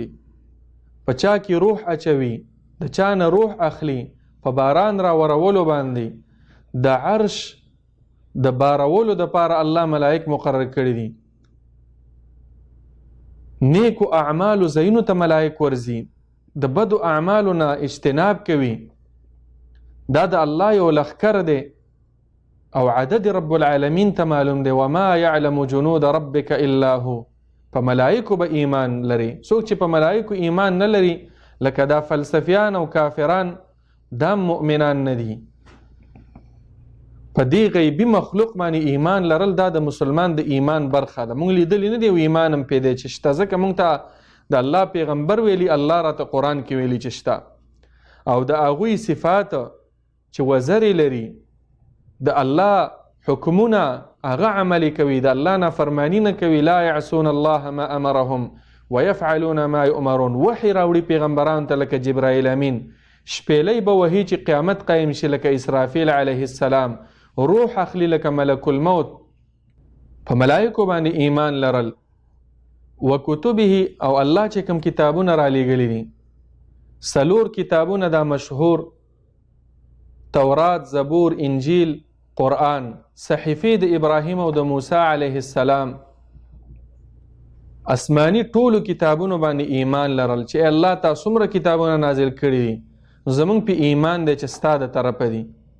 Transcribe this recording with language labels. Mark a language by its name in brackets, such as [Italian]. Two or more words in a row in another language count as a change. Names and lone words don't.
[Pashto] په چا کې روح اچوي، د چا نه روح اخلي، په باران را ورولو باندې، د عرش د بارولو دپاره الله ملائک مقرر کړي دي. نیکو اعمالو زینو ته ملائک ورځي، د بدو اعمالو نه اجتناب کوي. دا د الله یو لښکر دی او عدد [Arabic] رب العالمین [Pashto] ته معلوم دی. [Arabic] وما یعلم جنود ربک الا هو. [Pashto] په ملائکو به ایمان لري. څوک چې په ملائکو ایمان نه لري، لکه دا فلسفیان او کافران، دا مؤمنان نه دي. په دې غیبي مخلوق باندې ایمان لرل دا د مسلمان د ایمان برخه ده. مونږ لیدلی نه دی او ایمان هم پیدا چې شته، ځکه مونږ ته د الله پیغمبر ویلي، الله راته قرآن کې ویلي چې شته. او د هغوی صفات چې وزرې لري، د الله حکمونه هغه عملی کوي، د الله نافرمانی نه کوي. [Arabic] لا یعصون الله ما امرهم ويفعلون ما یؤمرون. [Pashto] وحی راوړي پیغمبرانو ته لکه جبرائیل امین، شپېلۍ به وهي چې قیامت قایم شي، لکه اسرافیل [Arabic] علیه السلام [Pashto] روح اخلي لکه [Arabic] ملک الموت. [Pashto] په ملایکو باندې ایمان لرل، وکتبه او الله چې کوم کتابونه را لېږلي دي 4 کتابونه دا مشهور، تورات، زبور، انجیل، قرآن، صحیفې د ابراهیم او د موسی [Arabic] علیه السلام، [Pashto] آسمانی ټولو کتابونو باندې ایمان لرل چې الله تا څومره کتابونه نازل کړي دي، زمونږ په ایمان دی چې ستا د طرفه دي.